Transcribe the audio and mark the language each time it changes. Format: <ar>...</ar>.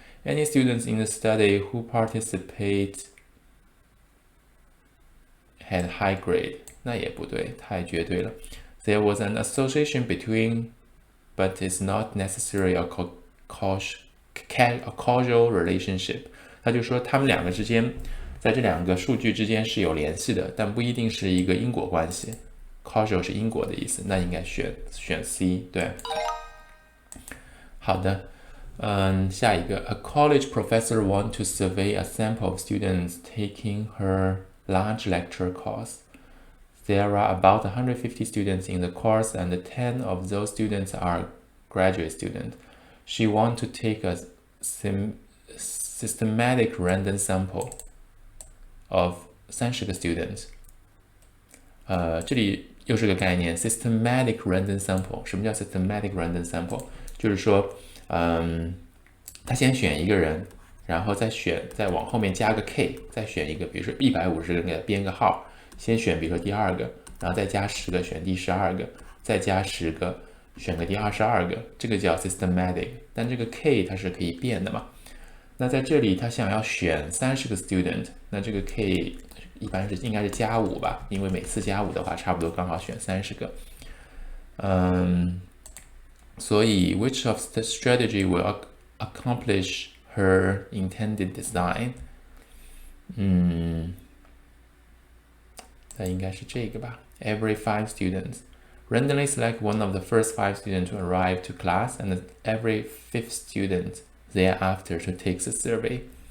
<en>Any students in the study who participate had high grade，</en> <zh>那也不对，太绝对了。</zh> <en>There was an association between, but it's not necessarily a causal relationship。</en> <zh>他就说他们两个之间，在这两个数据之间是有联系的，但不一定是一个因果关系。 causal 是因果的意思，那应该选 C， 对。好的，下一个</zh> <en>，A college professor want to survey a sample of students taking her large lecture course. There are about 150 students in the course, and 10 of those students are graduate students. She wants to take a systematic random sample of 30个 students.</en> <zh>这里又是个概念 ，systematic random sample。什么叫 systematic random sample？就是说，他先选一个人，然后再往后面加个 k， 再选一个，比如说150个人给他编个号，先选比如说第2个，然后再加10个选第12个，再加10个选个第22个，这个叫 systematic。但这个 k 它是可以变的嘛？那在这里他想要选30个 student， 那这个 k 一般应该是加5吧，因为每次加5的话，差不多刚好选30个。</zh> <en>所以 which of the strategy will accomplish her intended design？</en> <zh>那应该是这个吧。</zh> <en>Every 5 students randomly select one of the first 5 students to arrive to class, and every 5th student thereafter to take the survey.</en>